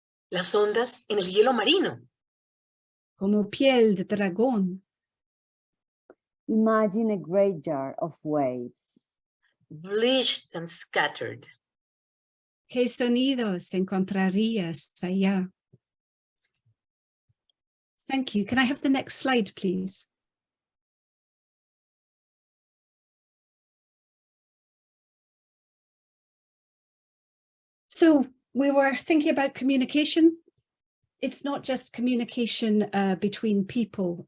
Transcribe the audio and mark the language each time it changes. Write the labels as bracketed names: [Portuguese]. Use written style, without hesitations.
[Spanish] Las ondas en el hielo marino. Como piel de dragón. [English] Imagine a great jar of waves. Bleached and scattered. [Spanish] ¿Qué sonidos encontrarías allá? [English] Thank you. Can I have the next slide, please? So we were thinking about communication. It's not just communication between people.